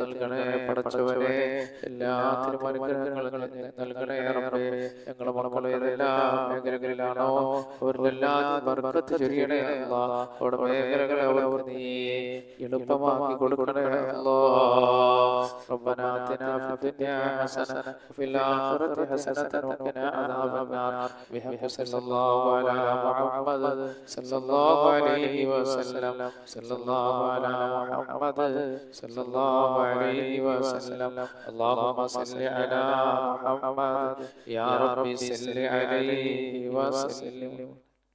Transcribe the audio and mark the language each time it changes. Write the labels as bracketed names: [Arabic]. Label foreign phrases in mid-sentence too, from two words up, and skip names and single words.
[Malayalam] നൽകണേ പടച്ചവനെ എല്ലാത്തിനും അനുഗ്രഹങ്ങൾ നൽകണേ റബ്ബേ ഞങ്ങളുടെ മക്കളെ ഏതെല്ലാം മേഖലകളിലാണോ അവരിലെല്ലാം ബർക്കത്ത് ചൊരിയണേ അല്ലാഹ് അവരുടെ മേഖലകളെ അവർ നീ എളുപ്പമാക്കി കൊടുക്കണേ അല്ലാഹ് [Arabic] ربنا آتنا في الدنيا حسنة وفي الآخرة حسنة وقنا عذاب النار بحق صلى الله على محمد صلى الله عليه وسلم صلى الله على محمد صلى الله عليه وسلم اللهم صل على محمد يا ربي صل عليه وسلم